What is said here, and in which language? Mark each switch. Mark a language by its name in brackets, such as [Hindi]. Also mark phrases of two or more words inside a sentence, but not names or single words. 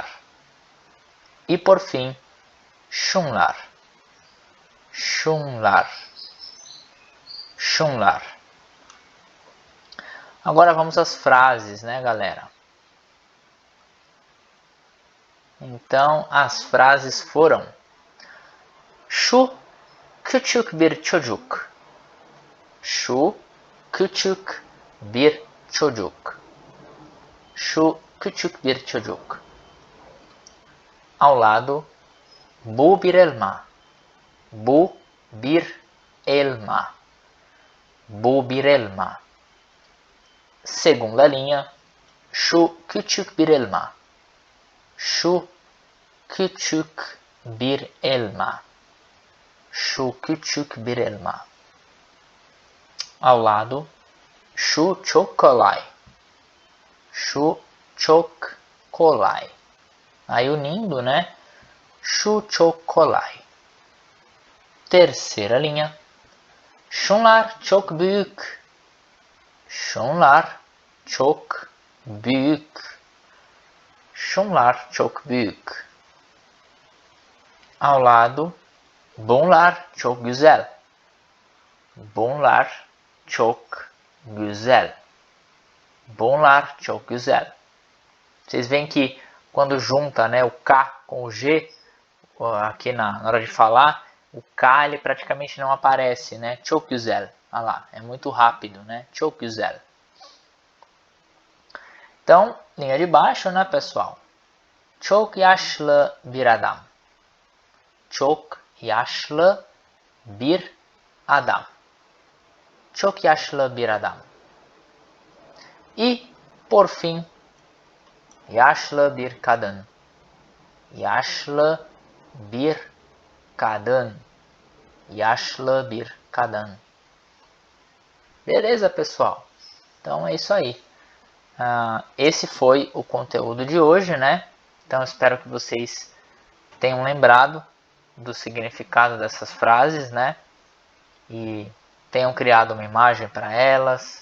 [Portuguese] E por fim, [Turkish] şunlar. Şunlar. Şunlar. [Portuguese] Agora vamos às frases, né, galera? Então, as frases foram: [Turkish] Şu küçük bir çocuk. Şu küçük bir çocuk. Şu küçük bir çocuk. [Portuguese] Ao lado, [Turkish] bu bir elma. Bu bir elma. Bu bir elma. [Portuguese] Segunda linha, [Turkish] şu küçük bir elma. Şu küçük bir elma. Şu küçük bir elma. [Portuguese] Ao lado, [Turkish] şu çok kolay. Şu çok kolay. [Portuguese] Aí unindo, né? [Turkish] Şu çok kolay. [Portuguese] Terceira linha. [Turkish] Şunlar çok büyük. Şunlar çok büyük. Şunlar çok büyük. [Portuguese] Ao lado, [Turkish] bunlar çok güzel. Bunlar çok güzel. Bunlar çok güzel. [Portuguese] Vocês veem que quando junta, né, o K com o G, aqui na hora de falar, o K ele praticamente não aparece, né? [Turkish] Çok güzel. [Portuguese] Olha lá, é muito rápido, né? [Turkish] Çok güzel. [Portuguese] Então, linha de baixo, né, pessoal? [Turkish] Çok yaşlı bir adam. Çok yaşlı bir adam. Çok yaşlı bir adam. E, por fim, yaşlı bir kadın. Yaşlı bir kadın. Yaşlı bir kadın. [Portuguese] Beleza, pessoal? Então é isso aí. Esse foi o conteúdo de hoje, né? Então espero que vocês tenham lembrado do significado dessas frases, né? E tenham criado uma imagem para elas.